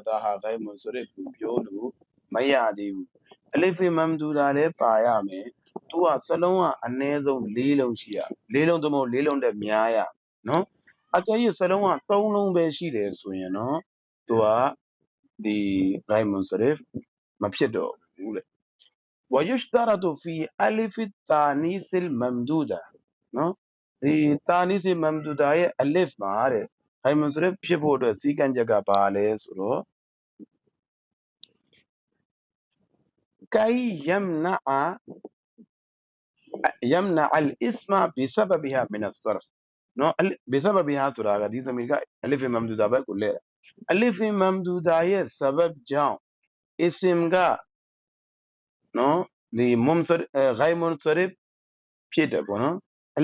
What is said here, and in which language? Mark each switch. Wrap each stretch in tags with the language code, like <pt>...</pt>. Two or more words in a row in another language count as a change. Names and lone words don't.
<my>ဒါဟာဂိုင်းမွန်ဆိုတဲ့သူပြောလို့မရသေးဘူးအလစ်ဖေမမ်ဒူဒါလည်းပါရမယ်သူကစ လုံးကအနည်းဆုံး၄လုံးရှိရ၄လုံးသမုတ်၄လုံးတဲ့များရနော်အကယ်၍စလုံးက၃လုံးပဲရှိတယ်ဆိုရင်နော်သူကဒီဂိုင်းမွန်ဆိုတဲ့မဖြစ်တော့ဘူးလေ</my> <ar>ويشترط في ألف التانيث الممدودة</ar> <my>နော်ဒီတာနီစီမမ်ဒူဒါရဲ့အလစ်မှာတဲ့ဟိုင်မွန်စရစ်ဖြစ်ဖို့အတွက်စီကံချက်ကဘာလဲဆိုတော့</my> <ar>كي يمنع الاسم بسببها من الصرف</ar> <my>နော်ဘီဆဘဘီဟာဆိုတာကဒီသမီးက</my> <ar>ألف ممدودة</ar> <my>ဘက်ကိုလဲ</my> <ar>ألف ممدودة</ar> <my>ရဲ့ဆဘဘ်ကြောင့်အစ္စမ်ကနော်ဒီမွန်စရဂိုင်မွန်စရစ်ဖြစ်တယ်ပေါ့နော်အ</my>